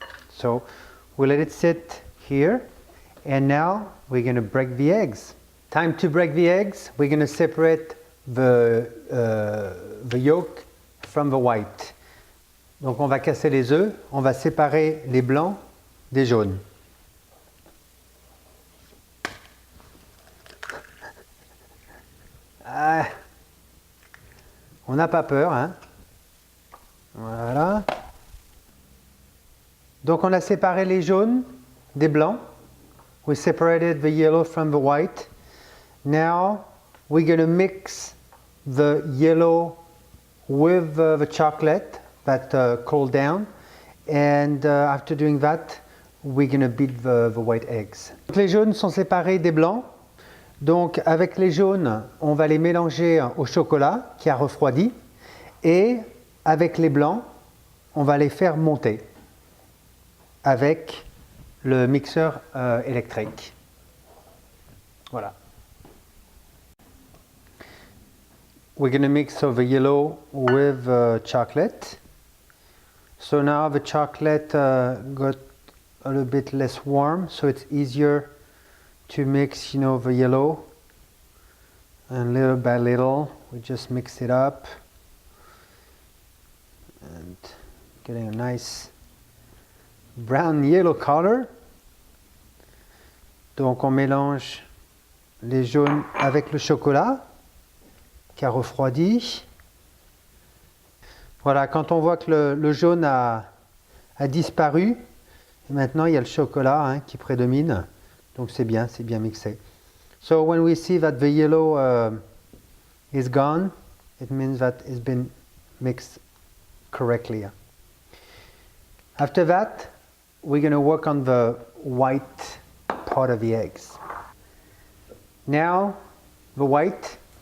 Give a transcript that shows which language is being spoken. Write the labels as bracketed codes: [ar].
[en] So we let it sit here, and now we're going to break the eggs. Time to break the eggs. We're going to separate the yolk from the white. [fr] Donc on va casser les œufs, on va séparer les blancs des jaunes. On n'a pas peur, hein? Voilà. Donc on a séparé les jaunes des blancs. [en] We separated the yellow from the white. Now we're going to mix the yellow with the chocolate that cooled down. And after doing that, we're going to beat the white eggs. [fr] Donc les jaunes sont séparés des blancs. Donc avec les jaunes, on va les mélanger au chocolat qui a refroidi. Et avec les blancs, on va les faire monter avec le mixeur électrique. Voilà. [en] We're going to mix the yellow with chocolate. So now the chocolate got a little bit less warm, so it's easier to mix, the yellow. And little by little, we just mix it up. And getting a nice brown yellow color. [fr] Donc on mélange les jaunes avec le chocolat qui a refroidi. Voilà, quand on voit que le jaune a disparu, et maintenant il y a le chocolat qui prédomine. Donc c'est bien mixé. [en] So when we see that the yellow is gone, it means that it's been mixed correctly. After that, we're going to work on the white part of the eggs. Now, the white